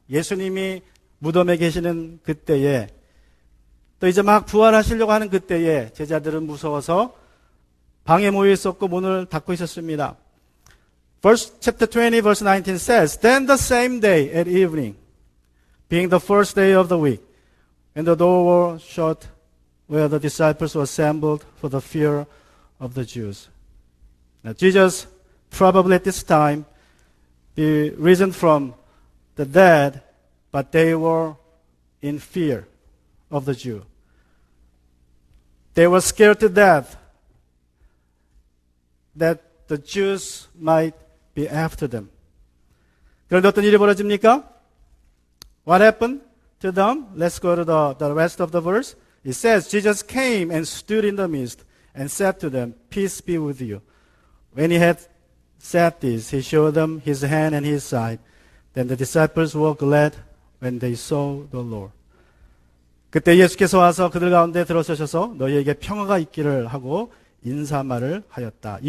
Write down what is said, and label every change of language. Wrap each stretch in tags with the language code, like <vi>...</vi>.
<ko>예수님이 무덤에 계시는 그때에 또 이제 막 부활하시려고 하는 그때에 제자들은 무서워서 방에 모여 있었고 문을 닫고 있었습니다.</ko> <en>Chapter 20 verse 19 says, Then the same day at evening, being the first day of the week, when the door was shut where the disciples were assembled for the fear of the Jews. Now Jesus probably at this time be risen from the dead, but they were in fear of the Jew. They were scared to death that the Jews might be after them. 그런데 어떤 일이 벌어집니까? What happened to them? Let's go to the rest of the verse. It says, Jesus came and stood in the midst and said to them, Peace be with you. When he had said this, he showed them his hand and his side. Then the disciples were glad when they saw the Lord.</en> <ko>그때 예수께서 와서 그들 가운데 들어서셔서 너희에게 평화가 있기를 하고 인사말을 하였다.</ko>